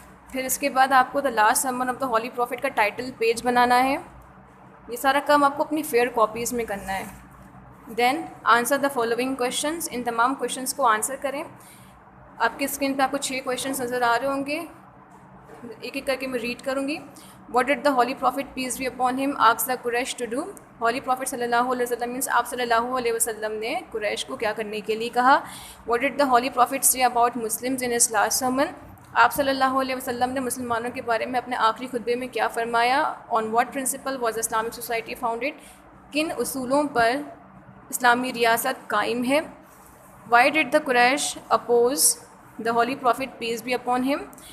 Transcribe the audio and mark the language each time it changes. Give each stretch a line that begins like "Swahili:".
Urdu: پھر اس کے بعد آپ کو the last sermon of the holy prophet کا ٹائٹل پیج بنانا ہے. یہ سارا کام آپ کو اپنی فیئر کاپیز میں کرنا ہے.
English: Then answer the following questions.
Urdu: ان تمام کویشچنس کو آنسر کریں. آپ کے اسکرین پہ آپ کو 6 کویشچنس نظر آ رہے ہوں گے. ایک ایک کر کے میں ریڈ کروں گی.
English: What did the holy prophet peace be upon him asked the قریش to do.
Urdu: Holy prophet صلی اللہ علیہ وسلم مینس آپ صلی اللہ علیہ وسلم نے قریش کو کیا کرنے کے لیے کہا.
English: What did the holy prophet say about Muslims in his last sermon.
Urdu: آپ صلی اللہ علیہ وسلم نے مسلمانوں کے بارے میں اپنے آخری خطبے میں کیا فرمایا.
English: On what principle was Islamic society founded.
Urdu: کن اصولوں پر اسلامی ریاست قائم ہے.
English: Why did the قریش oppose the holy prophet peace be upon him.